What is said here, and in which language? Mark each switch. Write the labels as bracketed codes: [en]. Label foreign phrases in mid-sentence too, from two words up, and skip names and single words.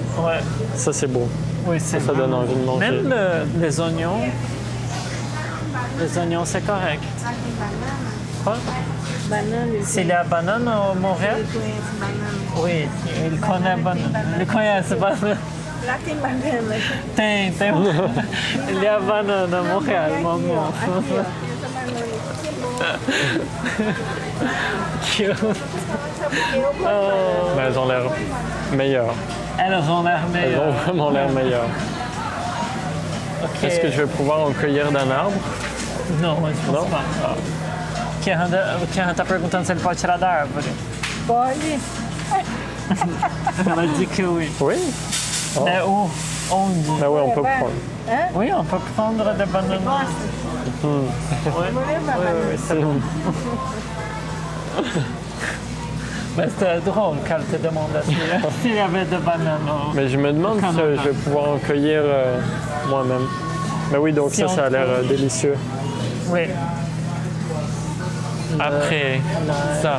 [fr] Ouais. ça c'est beau. Oui, c'est Ça donne envie de manger. Même les oignons. Les oignons, c'est correct. Quoi? [pt] Banana, eles [fr] S'il y a banane au Montréal? [pt] conhecem banana. [fr] Oui, il connaît banane. Il connaît banane. [pt] Lá tem banana. Tem. [fr] Il y a banane à Montréal, [pt] Aqui, ó. [fr] maman. [pt] Aqui, ó. Essa banana aqui é boa. Cute. Eu gosto. [fr] Mais elles ont l'air meilleures. Elles ont l'air Elles meilleures. ont vraiment l'air meilleures. Ok. Est-ce que je vais pouvoir en cueillir d'un arbre? [pt] Não, mas não dá. Kian tá perguntando se ele pode tirar da árvore. Pode. Ela disse que oui. [fr] Oui? Oh. [pt] É o onde? [fr] Ah oui, on peut [pt] Vai. [fr] prendre. Hã? Oui, on peut prendre des bananes. [pt] Gosta? [fr] Oui, [pt] Vou levar banana. [fr] oui, c'est bon. Mais c'était drôle qu'elle te demandait s'il y avait des bananes. Mais je me demande si je vais pouvoir en cueillir moi-même. Mais oui, donc Si on ça a l'air peut. délicieux. Oui. Après ça.